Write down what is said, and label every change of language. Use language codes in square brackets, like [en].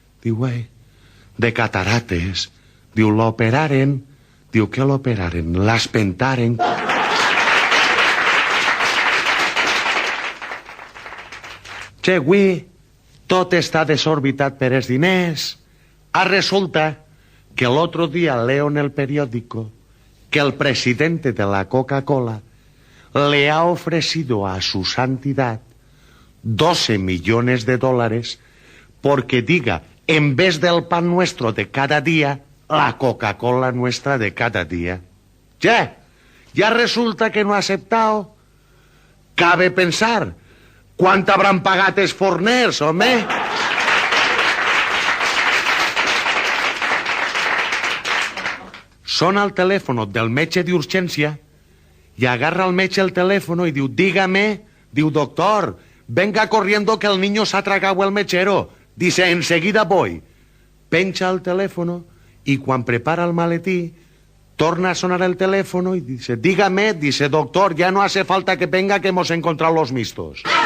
[ca] Diu, de catarates. Diu, l'operaren. Diu, què l'operaren? L'espentaren. Avui tot està desorbitat per els diners. [es] Resulta que el otro día leo en el periódico que el presidente de la Coca-Cola le ha ofrecido a su santidad 12 millones de dólares porque diga, en vez del pan nuestro de cada día, la Coca-Cola nuestra de cada día. Ya resulta que no ha aceptado. Cabe pensar, ¿cuánto habrán [ca] pagat els forners, home? Sona el telèfon del metge d'urgència i agarra el metge el telèfon i diu, [es] dígame, [ca] diu, [es] doctor, venga corriendo que el niño [ca] s'ha [es] tragado el mechero. Dice, enseguida voy. [ca] Pencha el telèfon i quan prepara el maletí torna a sonar el telèfon [es] y dice, dígame, dice, doctor, ya no hace falta que venga que hemos encontrado los mistos.